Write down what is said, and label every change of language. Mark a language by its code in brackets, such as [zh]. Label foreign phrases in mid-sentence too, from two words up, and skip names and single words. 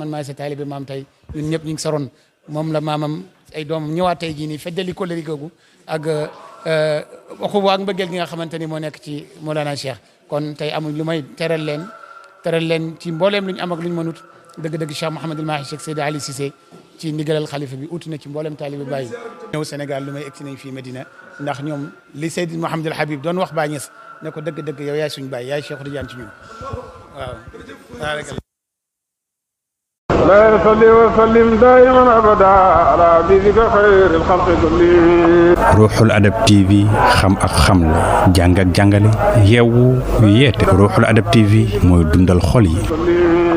[wo] man maay sa taalibe maam tey ñun ñëpp ñu ngi saroon moom la maamam ay doomam ñëwaat tey jii nii feddali kóllëre googu ak waxu waag mbëggeel gi nga xamante ni moo nekk ci Mawlana Cheikh kon tey amuñ lu may teral leen ci mbooleem lu ñu am ak lu ñu mënut dëgg-dëgg Cheikh Mouhamadul Mahi Cheikh Seydi Ali Cissé ci ndigalal xalifa bi uti na ci mboolem taalibe Baye ñëw Sénégal lu may egsi nañ fii Medina ndax ñoom li Seydi Mouhamadul Habib doon wax Baye Niass ne ko dëgg-dëgg yow yaay suñu Baye yaay Cheikh Tidiane ci ñun waaw [ar] لا يصلي وسلم دائما ابدا على حبيبك خير الخلق كلهم. [wo] Ruuxul Adab TV xam ak xamle jàng ak jàngale yeewu yeete Ruuxul Adab TV mooy dundal xol yi.